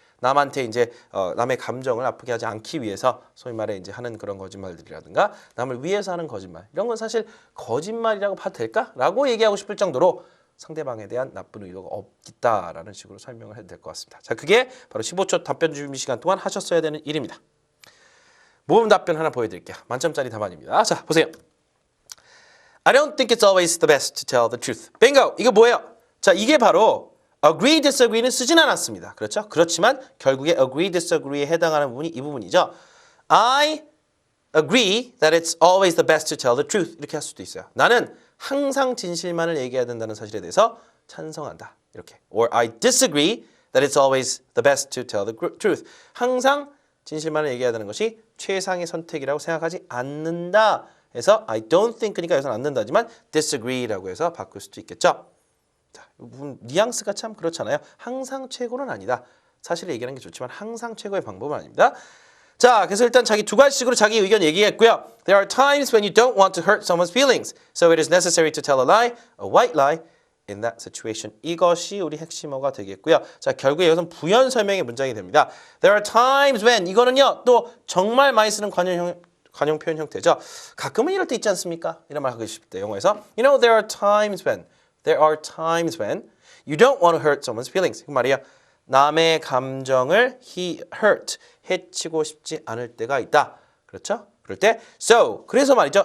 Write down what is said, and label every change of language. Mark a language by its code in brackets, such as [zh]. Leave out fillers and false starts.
[ko] 남한테 이제 남의 감정을 아프게 하지 않기 위해서 소위 말해 이제 하는 그런 거짓말들이라든가 남을 위해서 하는 거짓말 이런 건 사실 거짓말이라고 봐도 될까라고 얘기하고 싶을 정도로 상대방에 대한 나쁜 의도가 없다라는 식으로 설명을 해도 될 것 같습니다. 자, 그게 바로 15초 답변 준비 시간 동안 하셨어야 되는 일입니다. 모범 답변 하나 보여드릴게요. 만점짜리 답안입니다. 자, 보세요. [en] I don't think it's always the best to tell the truth. [ko] bingo! 이거 뭐예요? 자, 이게 바로 agree, disagree는 쓰진 않았습니다. 그렇죠? 그렇지만 결국에 agree, disagree에 해당하는 부분이 이 부분이죠. [en] I agree that it's always the best to tell the truth. [ko] 이렇게 할 수도 있어요. 나는 항상 진실만을 얘기해야 된다는 사실에 대해서 찬성한다. 이렇게. [en] Or I disagree that it's always the best to tell the truth. [ko] 항상 진실만을 얘기해야 되는 것이 최상의 선택이라고 생각하지 않는다. 해서 [en] I don't think [ko] 니까 여기서는 않는다지만 disagree라고 해서 바꿀 수도 있겠죠. 자, 뉘앙스가 참 그렇잖아요. 항상 최고는 아니다. 사실 얘기하는 게 좋지만 항상 최고의 방법은 아닙니다. 자, 그래서 일단 자기 두 가지식으로 자기 의견 얘기했고요. [en] There are times when you don't want to hurt someone's feelings, so it is necessary to tell a lie, a white lie, in that situation. [ko] 이것이 우리 핵심어가 되겠고요. 자, 결국에 이것은 부연 설명의 문장이 됩니다. [en] There are times when [ko] 이거는요 또 정말 많이 쓰는 관용 표현 형태죠. 가끔은 이럴 때 있지 않습니까? 이런 말 하고 싶을 때 영어에서 [en] You know, there are times when you don't want to hurt someone's feelings. [ko] 그 말이야. 남의 감정을 hurt, 해치고 싶지 않을 때가 있다. 그렇죠? 그럴 때 so, 그래서 말이죠.